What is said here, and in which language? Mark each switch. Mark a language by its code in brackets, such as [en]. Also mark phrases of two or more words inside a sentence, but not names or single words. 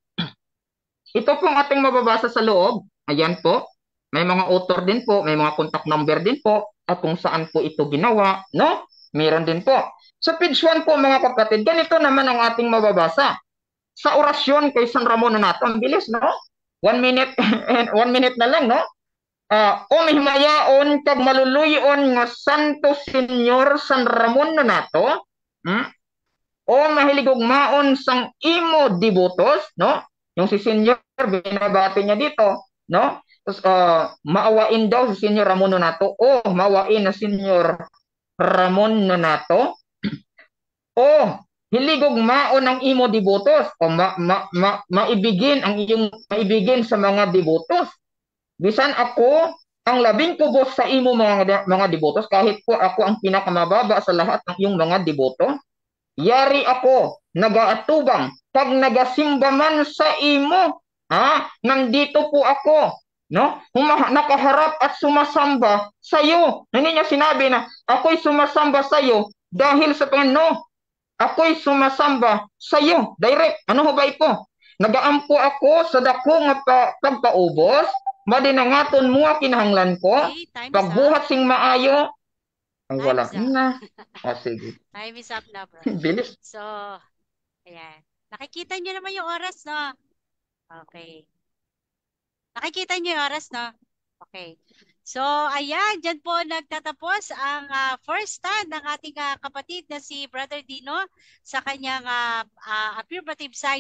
[tl] Ito po ang ating mababasa sa loob. Ayan po. May mga author din po, may mga contact number din po, at kung saan po ito ginawa, no? Meron din po. Sa page 1 po mga kapatid, ganito naman ang ating mababasa. Sa orasyon kay San Ramon Nonato, ang bilis, no? 1 minute, 1 minute na lang, no? [hil] O mihimayaon kag maluluyon nga Santo Senyor San Ramon Nonato, o mahiligugmaon sang imo devotos, no? [tl] Yung si Senyor, binabati niya dito, no? Tapos, maawain daw si Senyor Ramon Nonato, o maawain na Senyor Ramon Nonato, [hil] o hiligugmaon ang imo devotos, [tl] o maibigin ang iyong maibigin sa mga devotos. [hil] Bisan ako ang labing kubos sa imo mga devotos, [tl] kahit po ako ang pinakamababa sa lahat ng iyong mga deboto, yari ako [hil] nagaatubang pag nagasimba man sa imo. [tl] Nandito po ako, no? Nakaharap at sumasamba sa iyo. Hindi niya sinabi na ako'y sumasamba sa iyo dahil sa Panginoon. No, ako'y sumasamba sa iyo. Direct. Ano ho ba ito? [hil] Nagaampo ako sa dako nga pagpaubos, madinangaton mo kinahanglan ko, [tl] Okay, [hil] pagbuhat sing maayo. Ay, [en] Time [tl] wala [en] is up. [tl] na. Sige. [en] Time is up [tl] na, bro. Bilis. So, ayan. Nakikita niyo naman yung oras, no? Okay. Nakikita niyo yung oras, no? Okay. So, ayan, dyan po nagtatapos ang [en] first stand [tl] ng ating kapatid na si Brother Dino sa kanyang [en] affirmative side.